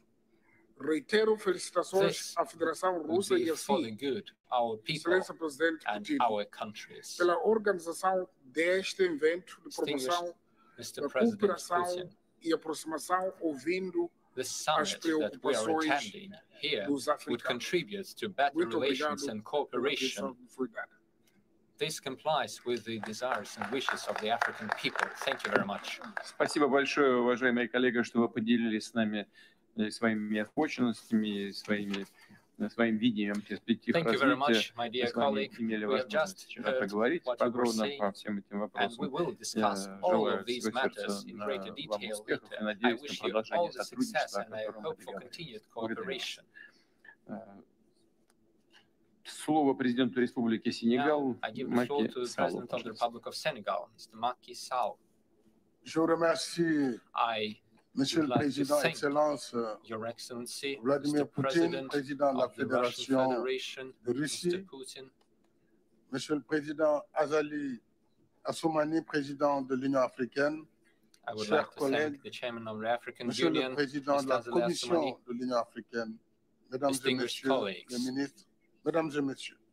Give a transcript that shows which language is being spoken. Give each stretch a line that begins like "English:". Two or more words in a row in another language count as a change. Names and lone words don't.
Portuguese: Reitero felicitações à Federação Russa e assim, Excelência Presidente Putin, pela organização deste evento de promoção da cooperação e aproximação, ouvindo as preocupações dos africanos. Muito obrigado pela atenção que foi dada.
English: This complies with the desires and wishes of the African people. Thank you very much.
Russian: Спасибо большое, уважаемые коллеги, что вы поделились с нами своими озабоченностями, своим видением перспектив развития. Мы с вами имели возможность вчера поговорить подробно по всем этим вопросам. Я желаю всего сердца вам успехов и надеюсь на продолжение сотрудничества, о котором мы договорились. Слово президенту Республики Сенегал, Маки Салл.
French: Je vous remercie, Monsieur le Président, Excellence, Vladimir Poutine, Président de la Fédération de Russie, Monsieur le Président Azali Assoumani, Président de l'Union africaine, chers collègues, Monsieur le Président de la Commission de l'Union africaine, Mesdames et Messieurs les ministres, Mesdames et Messieurs,